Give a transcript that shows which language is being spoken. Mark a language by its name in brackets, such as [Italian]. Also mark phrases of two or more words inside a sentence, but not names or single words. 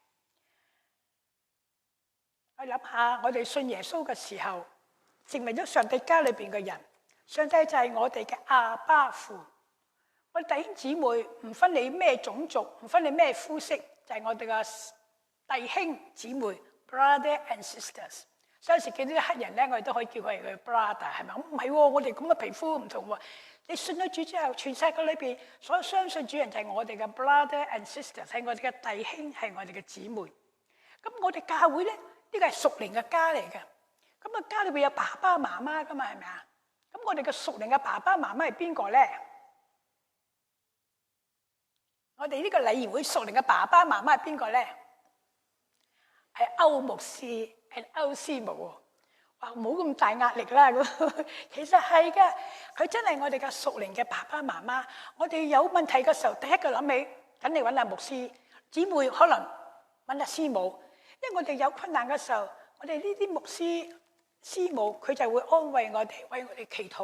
[Cantonese] 我諗下，我哋信耶穌嘅時候，成為咗上帝家裏邊嘅人，上帝就係我哋嘅阿爸父。我哋弟兄姊妹唔分你咩種族，唔分你咩膚色，就係我哋嘅弟兄姊妹 ， [English] brother and sisters。 [Cantonese] 所以有時見到啲黑人咧，我哋都可以叫佢哋 brother， 係咪？唔係喎，我哋咁嘅皮膚唔同喎。你信咗主之後，全世界裏邊所有相信主人就係我哋嘅 [English] brother and sisters， [Cantonese] 係我哋嘅弟兄，係我哋嘅姊妹。咁我哋教會咧，呢個係屬靈嘅家嚟嘅。咁啊，家裏邊有爸爸媽媽噶嘛，係咪啊？咁我哋嘅屬靈嘅爸爸媽媽係邊個咧？我哋呢個禮儀會屬靈嘅爸爸媽媽係邊個咧？係歐牧師 and out 師母喎。哇，冇咁大壓力啦咁。其實係嘅，佢真係我哋嘅屬靈嘅爸爸媽媽。我哋有問題嘅時候，第一個諗起緊你揾阿牧師，姊妹可能揾阿師母。因為我哋有困難嘅時候，我哋呢啲牧師師母佢就會安慰我哋，為我哋祈禱。